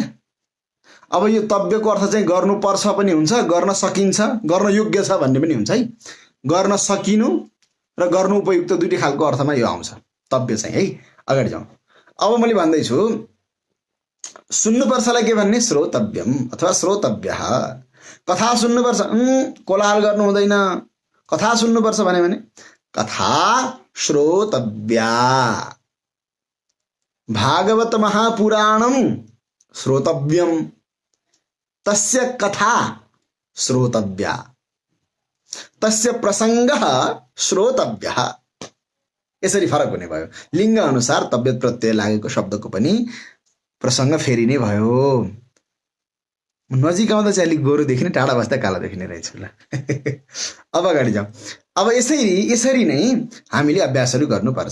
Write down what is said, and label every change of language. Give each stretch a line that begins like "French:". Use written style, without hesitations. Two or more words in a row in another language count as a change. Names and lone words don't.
Nepali: अब यो तव्यको अर्थ चाहिँ गर्नुपर्छ पनि हुन्छ, गर्न सकिन्छ, गर्न योग्य छ भन्ने पनि हुन्छ है। गर्न सकिनु र गर्नु उपयुक्त दुईटै खालको अर्थमा यो आउँछ तव्य चाहिँ है। अगाडि जाउँ। अब मैले भन्दैछु सुन्नुपर्छलाई के भन्ने?
Sanskrit: श्रोतव्यम अथवा श्रोतव्यः।
Nepali: कथा सुन्नुपर्छ, कोलाहल गर्नु हुँदैन, कथा सुन्नुपर्छ भने
Sanskrit: कथा श्रोतव्या। भागवत महापुराणम श्रोतव्यम, तस्य कथा श्रोतव्या, तस्य प्रसंगः श्रोतव्यः।
Nepali: यसरी फरक हुने भयो। लिङ्ग अनुसार तव्यत प्रत्यय लागेको शब्दको पनि प्रसङ्ग फेरिने भयो। नजिक आउँदा चाहिँ अलिक गोरो देखिने, टाढा बस्दा काला देखिने रहेछ ल। अब अगाडि जाउँ। अब यसरी नै हामीले अभ्यासहरू गर्नुपर्छ।